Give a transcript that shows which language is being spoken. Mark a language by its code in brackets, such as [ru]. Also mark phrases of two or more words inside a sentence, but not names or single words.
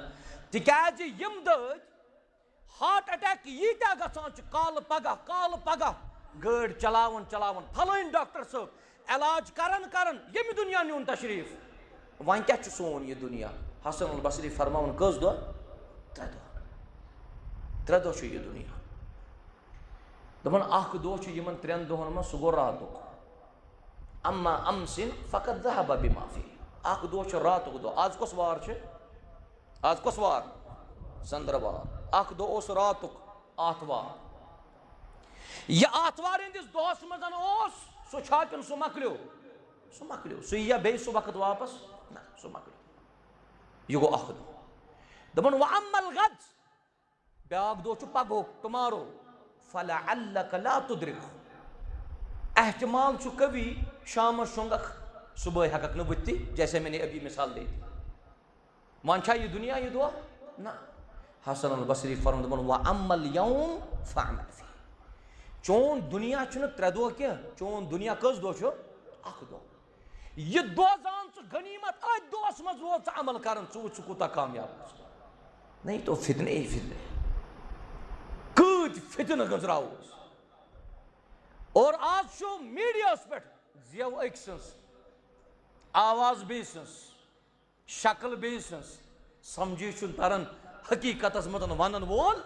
[ks] تِکیٛازِ یِم دٲدۍ [en] heart attack [ks] ییٖتیٛاہ گژھان چھِ کالہٕ پگاہ گٲڑۍ چلاوان پھلٲنۍ ڈاکٹر صٲب علاج کران ییٚمہِ دُنیا نیُن تشریٖف. وۄنۍ کیٛاہ چھُ سون یہِ دُنیا؟ حسن البصری فرماوان کٔژ دۄہ؟ 3 دۄہ. 3 دۄہ چھُ یہِ دُنیا. دپان اکھ دۄہ چھُ یِمن 3 دۄہن منٛز سُہ گوٚو راتُک. [ar] اما امسن فقط ذهب بما فيه. [ks] اکھ دۄہ چھُ راتُک دۄہ. آز کۄس وار چھِ؟ آز کۄس وار؟ ژندروار. اکھ دۄہ اوس راتُک آتھوار. یہِ آتھوار ہٕنٛدِس دۄہس منٛز اوس سُہ چھا کِنہٕ سُہ مۄکلیو؟ سُہ مۄکلیو. سُہ یِیا بیٚیہِ سُہ وقت واپس؟ نہ سُہ مۄکلیو. یہِ گوٚو اکھ دۄہ. دپان [ar] وَأَمَّا الْغَدْ. [ks] بیٛاکھ دۄہ چھُ پگہُک ٹُمارو. [ar] فَلَعَلَّكَ لَا تُدْرِكُ. [ks] احتمال چھُ کبھی شامس شۄنٛگکھ صُبحٲے ہٮ۪ککھ نہٕ وٕتھتٕے [ur] جیسے میں نے ابھی مثال دی تھی. [ks] وۄنۍ چھا یہِ دُنیا یہِ دۄہ؟ نہ. حسن البصری فرمان دپان [ar] وَأَمَّا الْيَوْمُ فَاعْمَلْ فِيهِ. [ks] چون دُنیا چھُنہٕ 3 دۄہ کینٛہہ. چون دُنیا کٔژ دۄہ چھُ؟ اکھ دۄہ. یہِ دۄہ زان ژٕ غنیٖمت أتھۍ دۄہس منٛز ووت ژٕ عمل کران ژٕ وٕچھ ژٕ کوٗتاہ کامیاب اوس. [ur] نہیں تو فتنے ہی فتنے. [ks] کۭتۍ فتنہٕ گٔنٛزراووس. اور آز چھُ میٖڈیاہس پٮ۪ٹھ زیو أکۍ سٕنٛز آواز بیٚیہِ سٕنٛز شکل بیٚیہِ سٕنٛز سمجھی چھُنہٕ تران حقیٖقتس منٛز ونن وول.